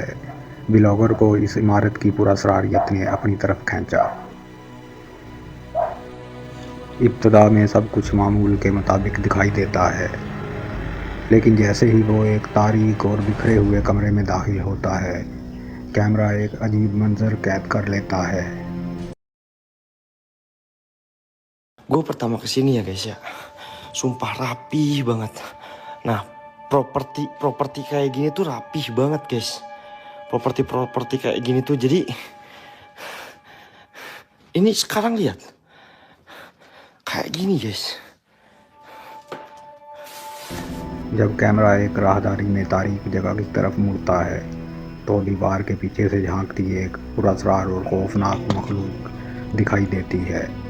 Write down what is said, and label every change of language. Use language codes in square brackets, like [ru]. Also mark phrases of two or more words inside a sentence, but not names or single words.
[ur] بلاگر کو اس عمارت کی پراسراریت نے اپنی طرف کھینچا. ابتدا میں سب کچھ معمول کے مطابق دکھائی دیتا ہے، لیکن جیسے ہی وہ ایک تاریک اور بکھرے ہوئے کمرے میں داخل ہوتا ہے، کیمرہ ایک عجیب منظر قید کر لیتا ہے. [id] Gue pertama kesini ya guys ya, sumpah rapih banget. Nah, properti kayak gini tuh rapih banget guys. Properti kayak gini tuh, jadi ini sekarang lihat kayak gini guys. [ur] جب کیمرہ ایک راہداری میں تاریک جگہ کی طرف مڑتا ہے تو دیوار کے پیچھے سے جھانکتی ایک پراسرار اور خوفناک مخلوق دکھائی دیتی ہے.